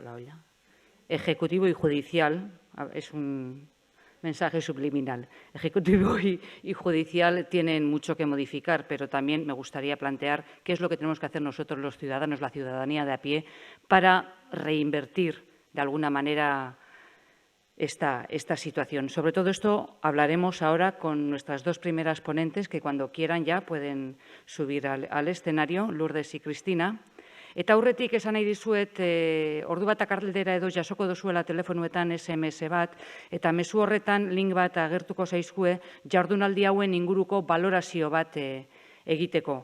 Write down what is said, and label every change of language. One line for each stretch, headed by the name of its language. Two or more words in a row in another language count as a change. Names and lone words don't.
Spanish: la olla, Ejecutivo y Judicial, es un mensaje subliminal, Ejecutivo y Judicial tienen mucho que modificar, pero también me gustaría plantear qué es lo que tenemos que hacer nosotros los ciudadanos, la ciudadanía de a pie, para reinvertir de alguna manera esta situación. Sobre todo esto hablaremos ahora con nuestras dos primeras ponentes, que cuando quieran ya pueden subir al escenario, Lourdes y Cristina.
Basque: Eta aurretik esan nahi dizuet, ordu bat galdera edo jasoko duzuela telefonuetan SMS bat, eta mezu horretan link bat agertuko zaizkue jardunaldi hauen inguruko balorazio bat egiteko.